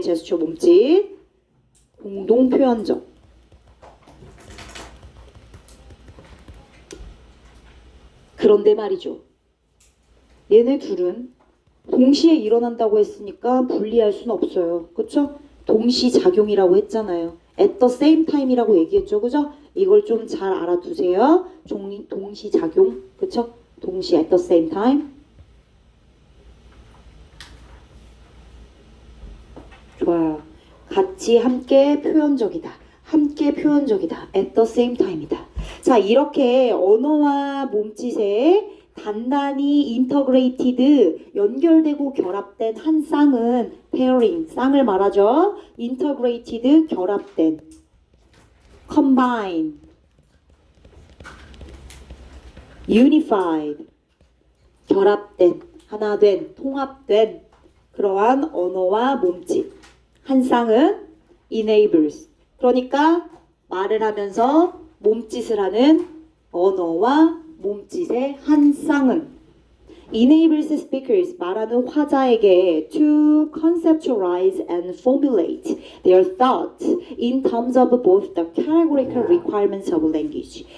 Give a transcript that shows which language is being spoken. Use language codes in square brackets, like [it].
[ko] 제스처 몸짓 공동 표현적. 그런데 말이죠. 얘네 둘은 동시에 일어난다고 했으니까 분리할 수는 없어요. 그쵸? 동시작용이라고 했잖아요. [en] at the same time이라고 [ko] 얘기했죠. 그죠? 이걸 좀 잘 알아두세요. 동시작용. 그쵸? 동시 [en] at the same time. [ko] 좋아요. 같이 함께 표현적이다. 함께 표현적이다. [en] at the same time이다. [ko] 자, 이렇게 언어와 몸짓에 단단히 인터그레이티드 연결되고 결합된 한 쌍은 [en] pairing, [ko] 쌍을 말하죠. 인터그레이티드 결합된 [en] combine, unified [ko] 결합된 하나된 통합된 그러한 언어와 몸짓 한 쌍은 [en] enables. [ko] 그러니까 말을 하면서 몸짓을 하는 언어와 몸짓의 한 쌍은 [en] enables speakers [ko] 말하는 화자에게 [en] to conceptualize and formulate their thoughts in terms of both the categorical requirements of language.